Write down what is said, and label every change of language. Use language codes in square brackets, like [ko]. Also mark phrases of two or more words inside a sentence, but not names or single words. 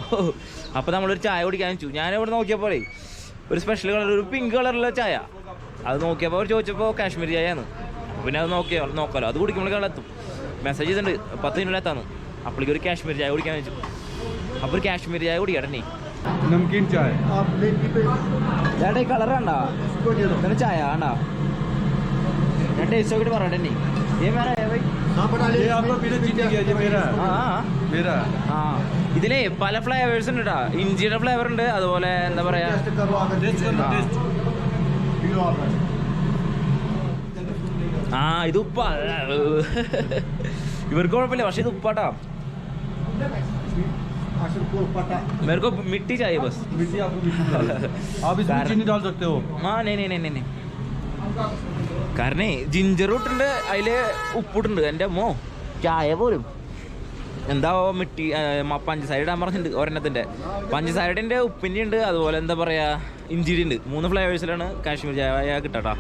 [ml] അപ്പോൾ നമ്മളൊരു ചായ കുടിക്കാൻ വെച്ചു. ഞാനിവിടെ നോക്കിയപ്പോഴേ ഒരു [en] special colour, [ml] ഒരു പിങ്ക് കളറിലുള്ള ചായ. അത് നോക്കിയപ്പോൾ അവർ ചോദിച്ചപ്പോൾ കാശ്മീരി ചായയാണ്. പിന്നെ അത് നോക്കാമല്ലോ, അത് കുടിക്കുമ്പോഴേക്കും എത്തും. മെസ്സേജ് ചെയ്തിട്ടുണ്ട് 10 മിനിറ്റ് എത്താന്ന്. അപ്പോഴേക്കും ഒരു കാശ്മീരി ചായ കുടിക്കാൻ വെച്ചു. അപ്പോൾ ഒരു കാശ്മീരി ചായ കുടിക്കട്ടെ. [hi] नमकीन चाय [ml] ചേട്ടാ ഈ കളർ കണ്ടാ ഇങ്ങനെ ചായ കണ്ടാ? ഞാൻ ടേസ്റ്റ് നോക്കിയിട്ട് പറയട്ടെ. ഇതിലേ പല ഫ്ലേവേഴ്സ് ഉണ്ട് കേട്ടാ. ഇഞ്ചിയുടെ ഫ്ലേവർ ഉണ്ട്, അതുപോലെ എന്താ പറയാ ഇത് ഉപ്പാ. ഇവർക്ക് കുഴപ്പമില്ല, പക്ഷെ ഇത് ഉപ്പാട്ടാ. [hi] मेरे को मिट्टी चाहिए बस. आप इसमें चीनी डाल सकते हो. हाँ नहीं [ml] കാരണം ജിഞ്ചർ ഇട്ടുണ്ട്, അതിൽ ഉപ്പിട്ടുണ്ട്. എൻ്റെ അമ്മോ ചായ പോലും എന്താ മിട്ടി പഞ്ചസാര ഇടാൻ പറഞ്ഞിട്ടുണ്ട്. ഒരെണ്ണത്തിൻ്റെ പഞ്ചസാരയുടെ ഉപ്പിൻ്റെ ഉണ്ട്, അതുപോലെ എന്താ പറയുക ഇഞ്ചിയുടെ ഉണ്ട്. 3 ഫ്ലേവേഴ്സിലാണ് കാശ്മീർ ചായ കിട്ടാട്ടാ.